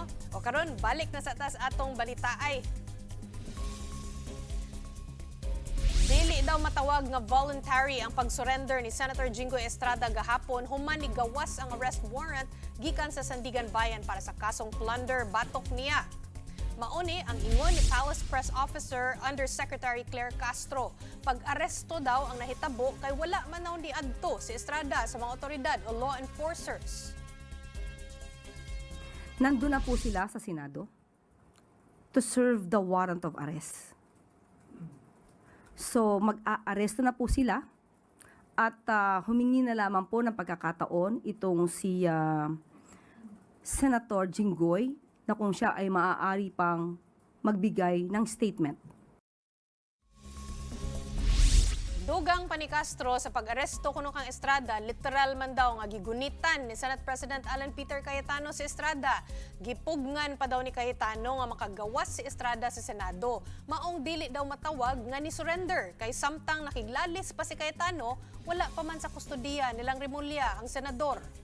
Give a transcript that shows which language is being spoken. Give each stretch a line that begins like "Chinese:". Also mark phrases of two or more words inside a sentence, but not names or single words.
Cebuano: O karon balik na sa tas atong balita ay. Dili daw matawag nga voluntary ang pag-surrender ni Senator Jingoy Estrada gahapon human ni gawas ang
English: arrest warrant
Cebuano: gikan sa Sandigan Bayan para sa kasong plunder batok niya. Mauni ang ingon ni Palace Press Officer Undersecretary Claire Castro. Pag-aresto daw ang nahitabo kay wala man daw ni adto si Estrada sa mga otoridad o
English: law enforcers.
Filipino: Nandun na po sila sa Senado
English: to serve the warrant of arrest.
Filipino: So mag-aaresto na po sila at humingi na lamang po ng pagkakataon itong si Senator Jinggoy na kung siya ay maaari pang magbigay ng statement.
Cebuano: Dugang pa ni Castro sa pag-aresto kuno kang Estrada, literal man daw nga gigunitan ni Senate President Alan Peter Cayetano si Estrada. Gipugnan pa daw ni Cayetano nga makagawas si Estrada sa Senado. Maong dili daw matawag nga ni surrender kay samtang nakiglalis pa si Cayetano, wala pa man sa kustodiya nilang Rimulya ang senador.